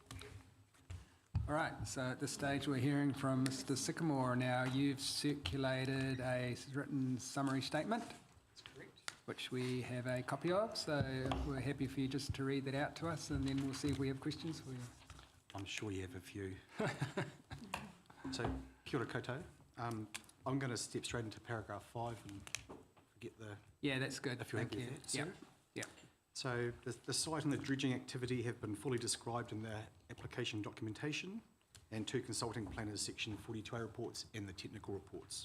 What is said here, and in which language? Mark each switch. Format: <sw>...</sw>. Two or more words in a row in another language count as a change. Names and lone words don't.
<en>All right, so at this stage we're hearing from Mr Sycamore. Now, you've circulated a written summary statement. That's correct. Which we have a copy of, so we're happy for you just to read that out to us, and then we'll see if we have questions for you. I'm sure you have a few. So,</en> <mi>kia ora koutou.</mi> <en>I'm going to step straight into paragraph 5 and forget the... Yeah, that's good. If you're Thank happy you. with that, Yeah. sir. Yeah. So, the site and the dredging activity have been fully described in the application documentation and 2 consulting planners section 42A reports and the technical reports.</en>